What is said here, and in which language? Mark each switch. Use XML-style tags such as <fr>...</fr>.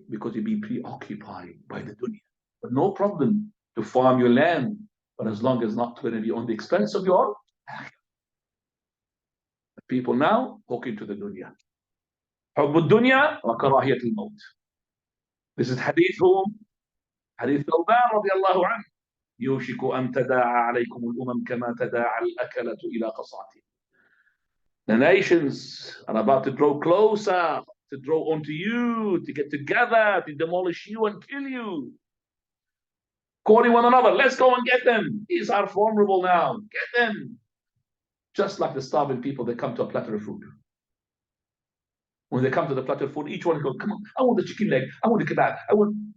<en>Because you'll be preoccupied by the dunya. But no problem to farm your land, but as long as it's not going to be on the expense of your people now talking to the dunya.</en> <ar>حب الدنيا وكراهية الموت.</ar> <en>This is hadith whom?</en> <ar>Hadith Loughborough رضي الله عنه. يوشك أن تداعى عليكم الأمم كما تداعى الأكلة إلى قصعته.</ar> <en>The nations are about to draw closer, to draw onto you, to get together, to demolish you and kill you. Calling one another, let's go and get them. These are formidable now. Get them. Just like the starving people, they come to a platter of food. When they come to the platter of food, each one goes, come on, I want the chicken leg, I want the kebab, I want.</en>